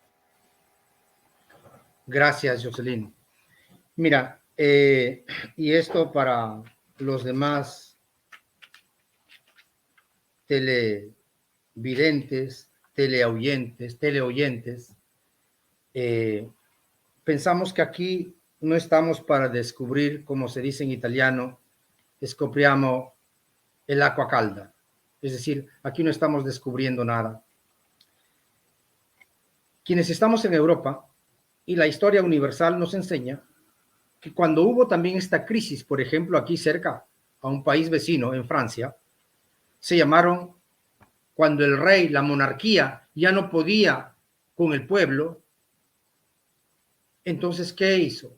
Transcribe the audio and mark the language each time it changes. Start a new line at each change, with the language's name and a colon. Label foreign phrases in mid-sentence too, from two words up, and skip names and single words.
Spanish: Gracias, Jocelyn. Mira, y esto para los demás televidentes, teleoyentes, pensamos que aquí no estamos para descubrir, como se dice en italiano,
Italian: scopriamo el acqua calda.
Spanish: Es decir, aquí no estamos descubriendo nada. Quienes estamos en Europa, y la historia universal nos enseña que cuando hubo también esta crisis, por ejemplo, aquí cerca, a un país vecino, en Francia, se llamaron, cuando el rey, la monarquía, ya no podía con el pueblo, entonces, ¿qué hizo?